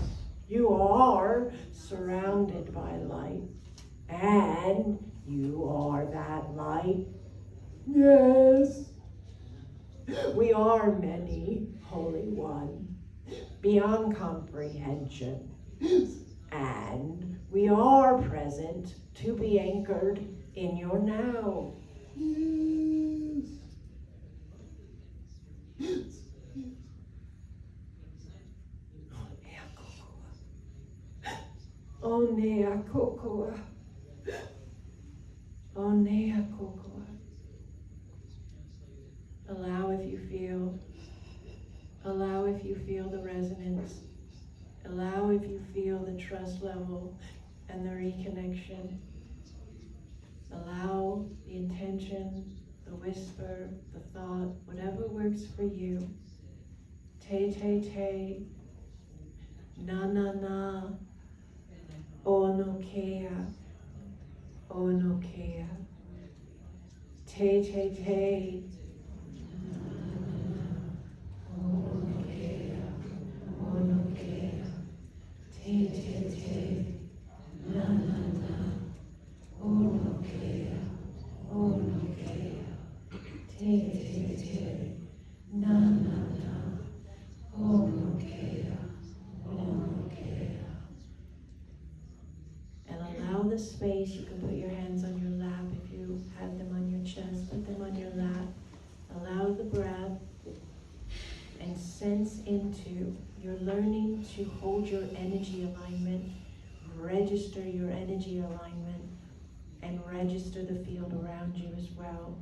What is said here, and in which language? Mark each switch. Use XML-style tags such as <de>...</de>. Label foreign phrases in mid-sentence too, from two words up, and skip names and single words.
<en>You are surrounded by light, and you are that light. Yes. We are many, Holy One, beyond comprehension, and we are present to be anchored in your now. Onea kokoa. Onea kokoa. Allow if you feel. Allow if you feel the resonance. Allow if you feel the trust level and the reconnection. Allow the intention, the whisper, the thought, whatever works for you. Te te te. Na na na. Ono kea, ono kea, te te te, ono kea, ono kea, te te te, na na na, ono kea, te te te, na na na, ono kea. Allow the space. You can put your hands on your lap if you have them on your chest. Put them on your lap. Allow the breath and sense into. You're learning to hold your energy alignment, register your energy alignment, and register the field around you as well.</en>